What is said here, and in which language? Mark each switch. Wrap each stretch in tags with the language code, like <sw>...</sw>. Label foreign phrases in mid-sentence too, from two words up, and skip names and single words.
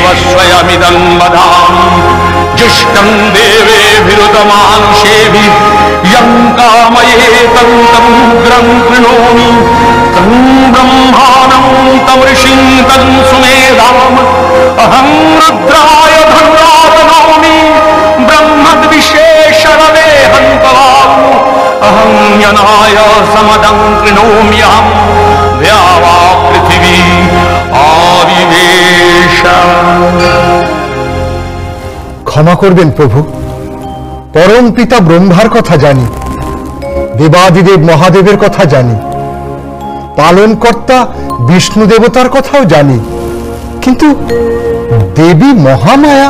<sa>स्वयमिदं वदामि जुष्टं देवेभिरुतमानुषेभिः यं कामयेतं तं उग्रं कृणोमि तं ब्रह्माणं तं ऋषिं तं सुमेधाम् अहं रुद्राय धन्वातनोमि ब्रह्मद्विशेषरवे हन्तवाम् अहं यनाय समदं कृणोम्यहं द्यावा पृथिवी आविवेश।</sa> <bn>ক্ষমা করবেন প্রভু, পরম পিতা ব্রহ্মার কথা জানি, দেবাদিদেব মহাদেবের কথা জানি, পালনকর্তা বিষ্ণু দেবতার কথাও জানি, কিন্তু দেবী মহামায়া?</bn>